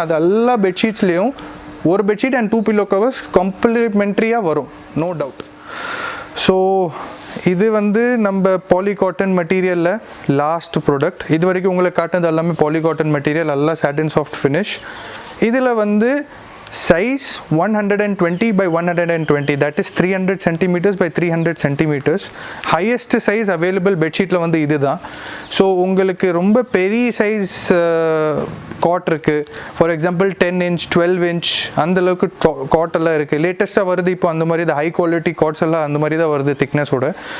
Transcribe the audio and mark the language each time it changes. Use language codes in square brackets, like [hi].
[ta] அது எல்லா பெட்ஷீட்ஸ்லேயும் ஒரு பெட்ஷீட் அண்ட் 2 பில்லோ கவர்ஸ் காம்ப்ளிமெண்ட்ரியாக வரும், நோ டவுட். ஸோ இது வந்து நம்ம பாலிகாட்டன் மெட்டீரியலில் லாஸ்ட் ப்ராடக்ட். இது வரைக்கும் உங்களுக்கு காட்டினது எல்லாமே பாலிகாட்டன் மெட்டீரியல், எல்லாம் சாட்டின் சாஃப்ட் ஃபினிஷ். இதில் வந்து size 120/120, [en] that is 300 centimeters by 300 centimeters. [ta] Highest size available பெட்ஷீட்டில் வந்து இது தான். ஸோ உங்களுக்கு ரொம்ப பெரிய சைஸ் காட் இருக்குது. ஃபார் எக்ஸாம்பிள் 10 inch 12 inch அந்தளவுக்கு காட்டெல்லாம் இருக்குது. லேட்டஸ்ட்டாக வருது இப்போ அந்த மாதிரி தான் ஹை குவாலிட்டி காட்ஸ் எல்லாம் அந்த மாதிரி தான் வருது திக்னஸோட.